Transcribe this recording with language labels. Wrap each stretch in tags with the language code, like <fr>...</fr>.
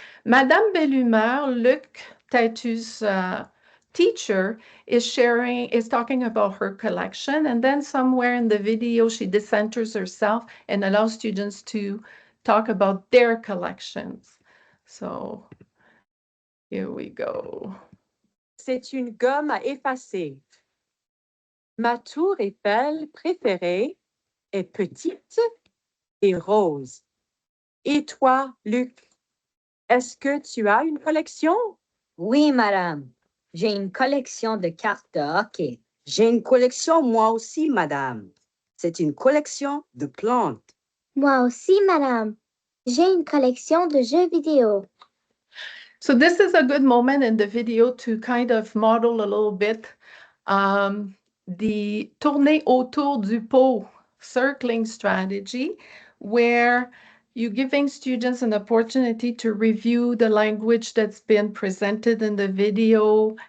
<en>Madame Bellumeur, Luc Tatu's teacher, is talking about her collection, and then somewhere in the video she decenters herself and allows students to talk about their collections. So here we go.</en> <fr>C'est une gomme à effacer. Ma tour Eiffel préférée est petite et rose. Et toi, Luc, est-ce que tu as une collection? Oui, madame. J'ai une collection de cartes de hockey. J'ai une collection moi aussi, madame. C'est une collection de plantes. Moi aussi, madame. J'ai une collection de jeux vidéo.</fr> <en>So this is a good moment in the video to kind of model a little bit the tourner autour du pot circling strategy, where you're giving students an opportunity to review the language that's been presented in the video.</en>